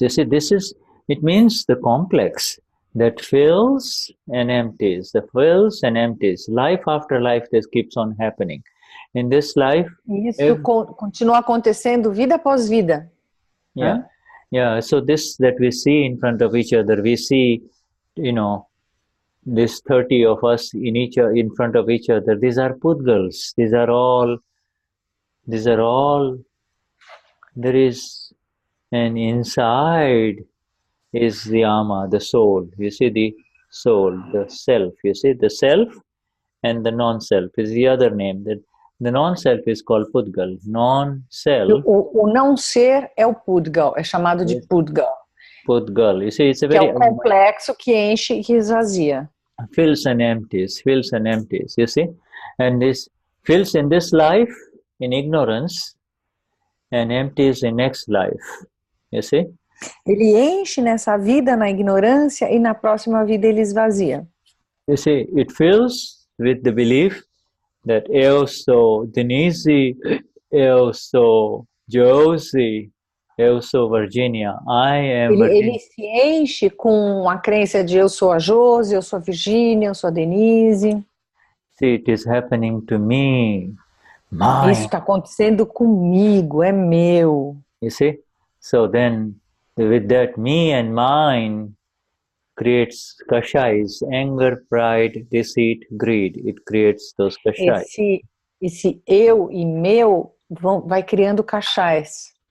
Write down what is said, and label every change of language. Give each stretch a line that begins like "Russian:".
English: You see, it means the complex that fills and empties, the fills and empties. Life after life, this keeps on happening. In this life...
Portuguese: Isso continua acontecendo vida após vida.
English: Yeah. Huh? Yeah, so this that we see in front of each other, we see, you know, this 30 of us in front of each other. These are Pudgals. These are all, there is, and inside is the Ama, the soul. You see the soul, the self. You see the self and the non-self is the other name. The non-self is called Pudgal. Non-self.
Portuguese: O não ser é o Pudgal, é chamado de Pudgal.
English: Pudgal. You see, it's a very...
Portuguese: Que é o complexo que enche e que esvazia.
English: Fills and empties, you see? And this fills in this life in ignorance and empties in next life, you see?
Portuguese: Ele enche nessa vida na ignorância e na próxima vida ele esvazia.
English: You see, it fills with the belief that
Portuguese: eu sou Denize, eu sou Josie, eu sou Virginia,
English: I am Virginia.
Portuguese: Ele se enche com a crença de eu sou a Josie, eu sou a Virginia, eu sou a Denize.
English: See, it is happening to me. Mine.
Portuguese: Isso está acontecendo comigo, é meu.
English: You see? So then, with that me and mine creates kashais, anger, pride, deceit, greed. It creates those kashais.
Portuguese: Esse eu e meu vai criando kashais.